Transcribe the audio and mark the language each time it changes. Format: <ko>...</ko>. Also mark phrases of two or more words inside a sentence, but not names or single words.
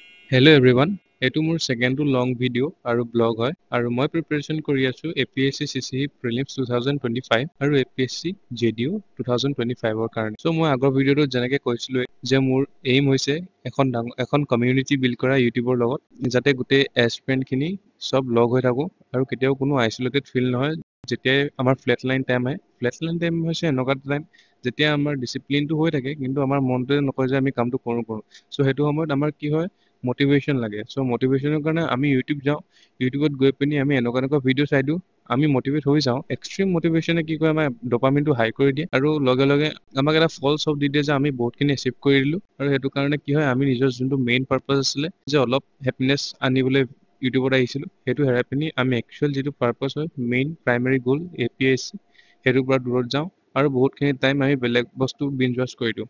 <en>Hello everyone,</en> <as>এইটো মোৰ</as> <en>second to long video</en> <as>আৰু blog হয় আৰু মই preparation কৰি আছো APSC CCE Prelims 2025 আৰু APSC JDU 2025 ৰ কাৰণে। So মই আগৰ ভিডিঅ'টো যেনেকৈ কৈছিলো যে মোৰ aim হৈছে এখন</as> <en>community build</en> <as>কৰা YouTubeৰ লগত যাতে গোটেই aspirant খিনি সব লগ হৈ থাকো আৰু কেতিয়াও কোনো</as> <en>isolated feel</en> <as>নহয় যেতিয়া আমাৰ</as> <en>flatline time</en> <as>আহে।</as> <en>Flatline time</en> <as>হৈছে এনেকুৱা টাইম যেতিয়া আমাৰ ডিসিপ্লিনটো হৈ থাকে কিন্তু আমাৰ মনটোৱে নকয় যে আমি কামটো কৰো। সো সেইটো সময়ত আমাৰ কি হয় মোটিভেশন লাগে। সো মোটিভেশনৰ কাৰণে আমি ইউটিউব যাওঁ, ইউটিউবত গৈ পিনি আমি এনেকুৱা ভিডিঅ' চাই দিওঁ, আমি মোটিভেট হৈ যাওঁ। এক্সট্ৰিম মোটিভেশনে কি কৰে আমাৰ ডপামিনটো হাই কৰি দিয়ে আৰু লগে লগে আমাক এটা ফলছ অফ দি দিয়ে যে আমি বহুতখিনি এচিভ কৰি দিলো আৰু সেইটো কাৰণে কি হয় আমি নিজৰ যোনটো</as> <en>main purpose</en> <as>আছিলে যে অলপ হেপিনেছ আনিবলৈ ইউটিউবত আহিছিলো সেইটো হেৰাই পিনি আমি একচুৱেল যিটো পাৰপাস হয়</as> <en>main primary goal</en> <as>APSC সেইটোৰ পৰা দূৰত যাওঁ আৰু বহুতখিনি টাইম আমি বেলেগ বস্তু</as> <en>binge watch</en> <as>কৰি দিওঁ।</as>